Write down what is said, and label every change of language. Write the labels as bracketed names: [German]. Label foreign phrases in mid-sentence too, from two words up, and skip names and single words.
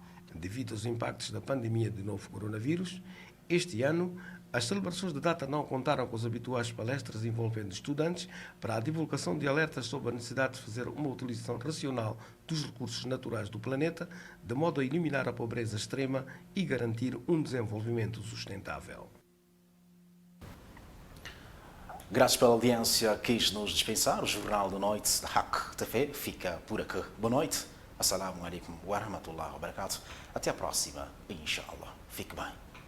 [Portuguese] Devido aos impactos da pandemia do novo coronavírus, este ano as celebrações de data não contaram com as habituais palestras envolvendo estudantes para a divulgação de alertas sobre a necessidade de fazer uma utilização racional dos recursos naturais do planeta, de modo a eliminar a pobreza extrema e garantir um desenvolvimento sustentável. Graças pela audiência, quis nos dispensar. O Jornal da Noite da Hack TV fica por aqui. Boa noite. [Arabic] السلام عليكم ورحمة الله وبركاته. [Portuguese] Até a próxima, inshallah. Fique bem.